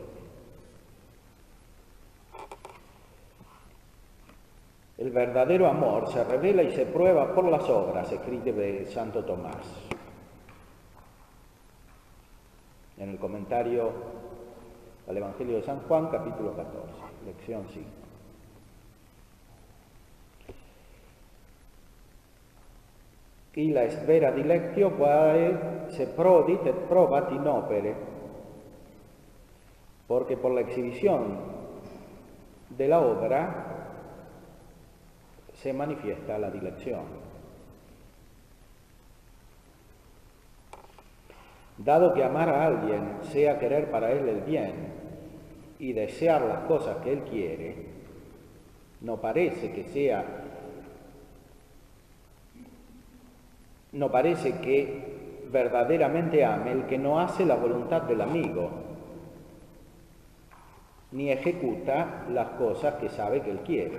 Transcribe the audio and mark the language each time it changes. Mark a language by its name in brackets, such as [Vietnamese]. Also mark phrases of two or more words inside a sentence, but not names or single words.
[Spanish] El verdadero amor se revela y se prueba por las obras, escribe Santo Tomás. En el comentario al Evangelio de San Juan, capítulo 14, lección 5. [Latin] Y la spera dilectio quae se prodit et probat in opere, [Spanish] porque por la exhibición de la obra se manifiesta la dilección. Dado que amar a alguien sea querer para él el bien y desear las cosas que él quiere, no parece que verdaderamente ame el que no hace la voluntad del amigo, ni ejecuta las cosas que sabe que él quiere.